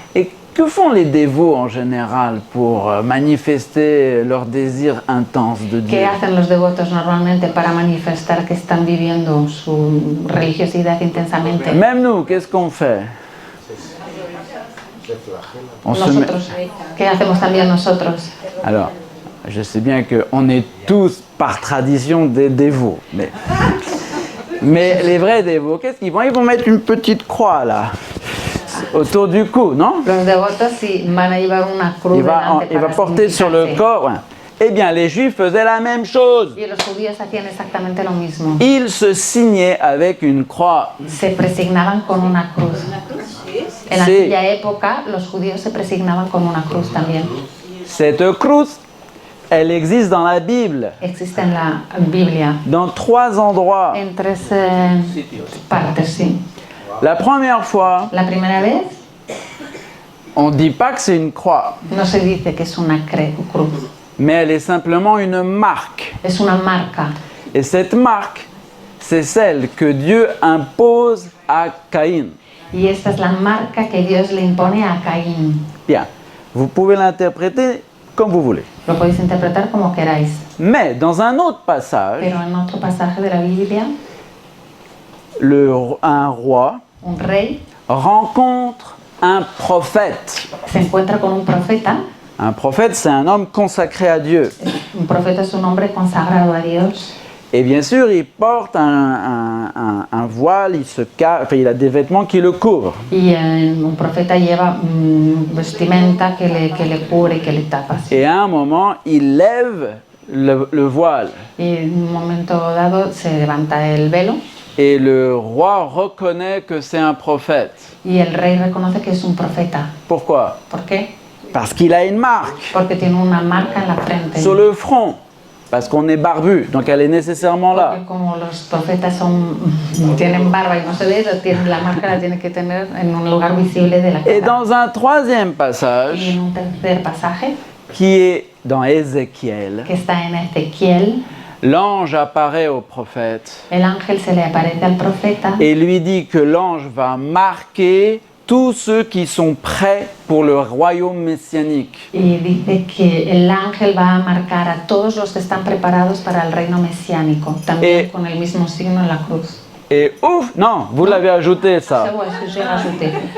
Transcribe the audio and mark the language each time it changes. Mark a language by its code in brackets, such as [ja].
[fr] Et que font les dévots en général pour manifester leur désir intense de Dieu? [es] ¿Qué hacen los devotos normalmente para manifestar que están viviendo su religiosidad intensamente? [fr] Même nous, qu'est-ce qu'on fait? On se met- [es] Nosotros, ¿qué hacemos también nosotros? [fr] Alors, je sais bien qu'on est tous par tradition des dévots, mais les vrais dévots, qu'est-ce qu'ils vont? Ils vont mettre une petite croix là, autour du cou, non? [es] Los devotos sí van a llevar una cruz [fr] Il va [es] delante para [fr] porter sur le [es] significarse. [fr] corps. Ouais. Eh bien, les Juifs faisaient la même chose. [es] Y los judíos hacían exactamente lo mismo. [fr] Ils se signaient avec une croix. [es] Se presignaban con una cruz. En Sí. aquella época los judíos se presignaban con una cruz también. [fr] Cette cruz, elle existe dans la Bible, [es] Existe en la Biblia [fr] dans 3 endroits. [es] en 3 partes, sí. [fr] La première fois, [es] La primera vez [fr] on ne dit pas que c'est une croix, [es] no se dice que es una cruz, [fr] mais elle est simplement une marque. [es] es una marca. [fr] Et cette marque, c'est celle que Dieu impose à Caïn. [es] Y esta es la marca que Dios le impone a Caín. [fr] Bien, vous pouvez l'interpréter comme vous voulez. [es] Lo podéis interpretar como queráis. [fr] Mais dans un autre passage, [es] Pero en otro pasaje de la Biblia, [fr] un roi [es] un rey [fr] rencontre un prophète. [es] se encuentra con un profeta. [fr] Un prophète, c'est un homme consacré à Dieu. [es] Un profeta es un hombre consagrado a Dios [fr] Et bien sûr, il porte un voile, il a des vêtements qui le couvrent. [es] Y un profeta lleva vestimenta que le cubre y que le tapa. [fr] Et à un moment, il lève le voile. [es] Y en un momento dado se levanta el velo [fr] Et le roi reconnaît que c'est un prophète. [es] y el rey reconoce que es un profeta. [fr] Pourquoi? [es] ¿Por qué? [fr] Parce qu'il a une marque [es] Porque tiene una marca en la frente. sur le front. [fr] Parce qu'on est barbu, donc elle est nécessairement là. [es] Porque como los profetas tienen barba y no se ve, la marca la tiene que tener en un lugar visible de la [fr] Et [es] cara. [fr] dans un troisième [es] Y [fr] passage, [es] en un tercer pasaje, [fr] qui est dans Ézéchiel, [es] que está en Ezequiel, [fr] l'ange apparaît au prophète [es] el ángel se le aparece al profeta [fr] et lui dit que l'ange va marquer tous ceux qui sont prêts pour le royaume messianique. [es] y dice que el ángel va a marcar a todos los que están preparados para el reino mesiánico, también con el mismo signo en la cruz. [fr] Et ouf, non, vous l'avez ajouté C'est ça. bon, est-ce que j'ai rajouté?